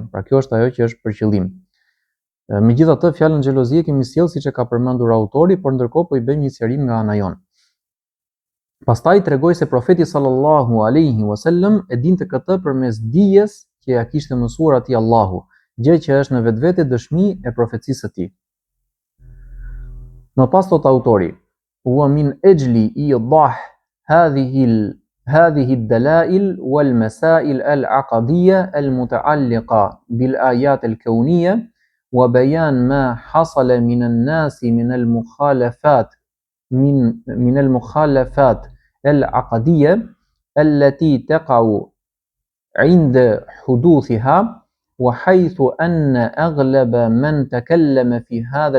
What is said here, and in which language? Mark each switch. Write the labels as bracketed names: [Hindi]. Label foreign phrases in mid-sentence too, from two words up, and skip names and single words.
[Albanian] Pra kjo është ajo që është për qëllim. Megjithatë, fjalën xhelozie kemi sjellë siç e ka përmendur autori, por ndërkohë po i bëjmë një sqarim nga ana jon. Pastaj tregoi se profeti [Arabic] صلى الله عليه وسلم [Albanian] e dinte këtë përmes dijes që ja kishte mësuar atij Allahu, gjë që është në vetvete dëshmi e profecisë së tij. Më pas thot autori: [Arabic] "ومن أجل إيضاح هذه الدلائل والمسائل العقدية المتعلقة بالآيات الكونية وبيان ما حصل من الناس من المخالفات العقدية التي تقع عند حدوثها، وحيث أن أغلب من تكلم في هذا